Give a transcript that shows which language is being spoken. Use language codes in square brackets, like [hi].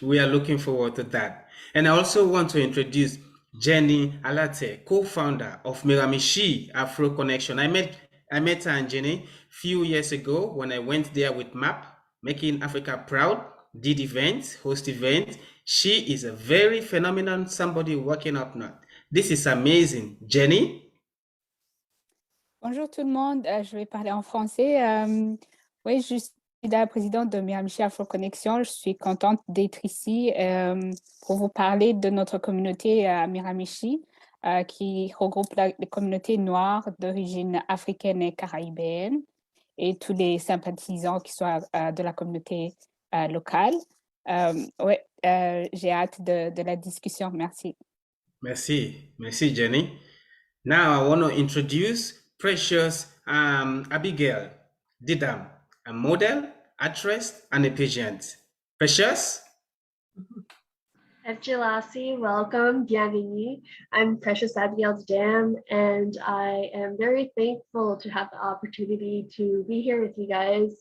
[en] We are looking forward to that. And I also want to introduce Jenny Alate, co-founder of Miramichi Afro Connection. I met her and Jenny a few years ago when I went there with MAP, Making Africa Proud, did events, host events. She is a very phenomenal somebody working up north. This is amazing. Jenny? [fr] Bonjour tout le monde, je vais parler en français. Oui, je suis la présidente de Miramichi Afro Connection. Je suis contente d'être ici pour vous parler de notre communauté à Miramichi qui regroupe les communautés noires d'origine africaine et caribéenne et tous les sympathisants qui sont de la communauté locale. J'ai hâte de la discussion. Merci. Merci, Jenny. [en] Now I want to introduce Precious Abigail Didam, a model, actress, and a pageant. Precious? Jalasi, welcome, bienvenue. I'm Precious Abigail Dam, and I am very thankful to have the opportunity to be here with you guys.